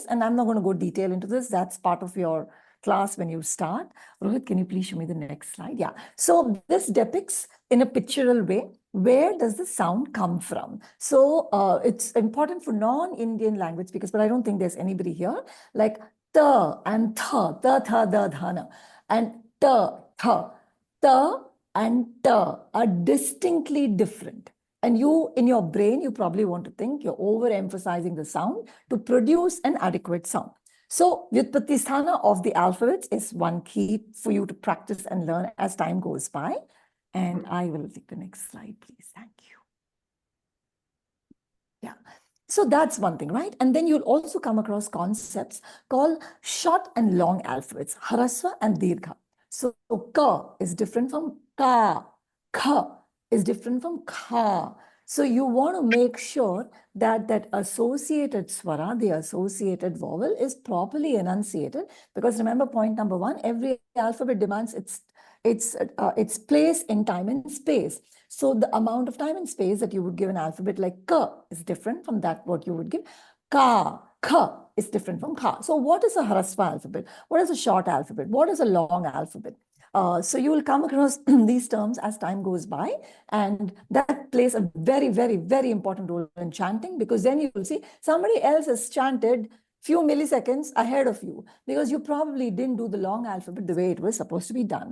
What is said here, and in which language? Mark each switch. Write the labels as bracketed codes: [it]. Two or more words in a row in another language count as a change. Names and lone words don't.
[en] And I'm not going to go detail into this. That's part of your class when you start. Rohit, can you please show me the next slide? Yeah. So this depicts in a pictorial way, where does the sound come from? So it's important for non-Indian language speakers, but I don't think there's anybody here, like ta and tha, ta, tha, da, dhana, and ta, tha, ta and ta are distinctly different. And you, in your brain, you probably want to think you're overemphasizing the sound to produce an adequate sound. So [sa] Vyutpatti Sthana [en] of the alphabets is one key for you to practice and learn as time goes by. And I will take the next slide, please. Thank you. Yeah. So that's one thing, right? And then you'll also come across concepts called short and long alphabets, Harasva and Dirgha. So ka is different from ka, kha is different from kha. So you want to make sure that that associated swara, the associated vowel, is properly enunciated. Because remember, point number 1, every alphabet demands its place in time and space. So the amount of time and space that you would give an alphabet like ka is different from that what you would give ka, kha is different from kha. So what is a Harasva alphabet? What is a short alphabet? What is a long alphabet? So you will come across these terms as time goes by, and that plays a very, very, very important role in chanting, because then you will see somebody else has chanted few milliseconds ahead of you, because you probably didn't do the long alphabet the way it was supposed to be done.